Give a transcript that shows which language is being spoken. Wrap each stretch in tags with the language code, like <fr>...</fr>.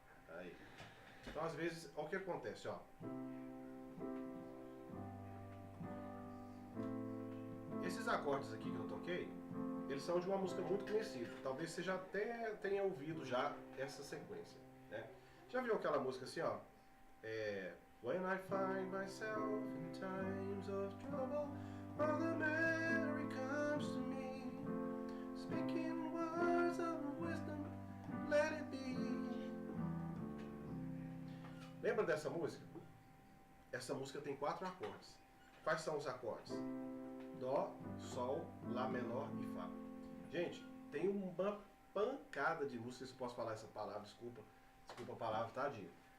<pt>Aí. Então, às vezes, olha o que acontece, ó. Esses acordes aqui que eu toquei, eles são de uma música muito conhecida. Talvez você já até tenha ouvido já essa sequência, né? Já viu aquela música assim, ó?</pt> <en>When I find myself in times of trouble, Mother Mary comes to me, speaking words of wisdom, let it be.</en> <pt>Lembra dessa música? Essa música tem 4 acordes. Quais são os acordes? Dó, Sol, Lá menor e Fá. Gente, tem uma pancada de músicas, se posso falar essa palavra, desculpa a palavra, tadinho.</pt>